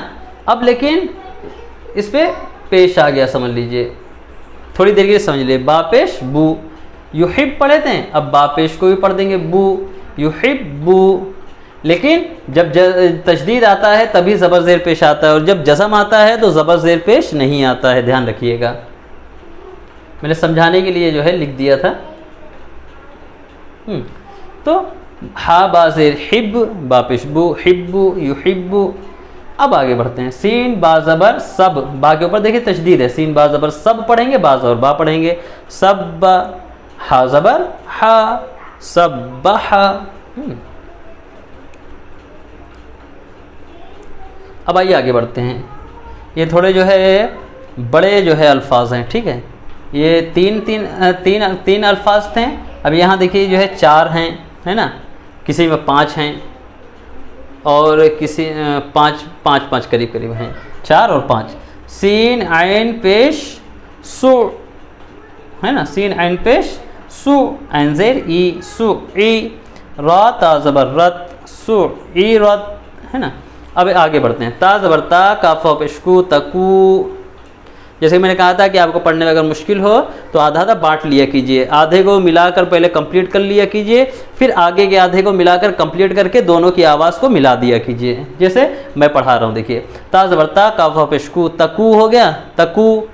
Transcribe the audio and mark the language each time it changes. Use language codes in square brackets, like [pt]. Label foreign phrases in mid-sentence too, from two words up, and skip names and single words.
[ur] اب لیکن اس پہ پیش آ گیا، سمجھ لیجئے تھوڑی دیر کے لیے سمجھ لیں، با پیش بو، یحب پڑھے تھے، اب با پیش کو بھی پڑھ دیں گے بو، یحبو، لیکن جب تشدید آتا ہے تبھی زبر زیر پیش آتا ہے، اور جب جزم آتا ہے تو زبر زیر پیش نہیں آتا ہے، دھیان رکھیے گا، میں نے سمجھانے کے لیے جو ہے لکھ دیا تھا۔ تو ہا با زیر حب، با پیش بو، حبو، یحبو۔ اب آگے بڑھتے ہیں، سین با زبر سب، با کے اوپر دیکھیں تشدید ہے، سین با زبر سب پڑھیں گے، با زبر با پڑھیں گے، سب، ہا زبر ہا، سبح۔ اب آئیے آگے بڑھتے ہیں، یہ تھوڑے جو ہے بڑے جو ہے الفاظ ہیں، ٹھیک ہے؟ یہ تین الفاظ تھے، اب یہاں دیکھیے جو ہے 4 ہیں، ہے نا؟ کسی میں 5 ہیں، اور کسی 5 قریب ہیں، 4 اور 5۔ سین عین پیش سو، ہے نا؟ سین عین پیش سو، عین زیر ای، سو ای، را تا زبر رت، سو ای رت، ہے نا؟ اب آگے بڑھتے ہیں، تا زبر تا، کاف پیش کو، تکو۔ جیسے کہ میں نے کہا تھا کہ آپ کو پڑھنے میں اگر مشکل ہو تو آدھا آدھا بانٹ لیا کیجئے، آدھے کو ملا کر پہلے کمپلیٹ کر لیا کیجئے، پھر آگے کے آدھے کو ملا کر کمپلیٹ کر کے دونوں کی آواز کو ملا دیا کیجئے، جیسے میں پڑھا رہا ہوں، دیکھیے تا زبر تا، کاف پیش کو، تکو ہو گیا، تکو،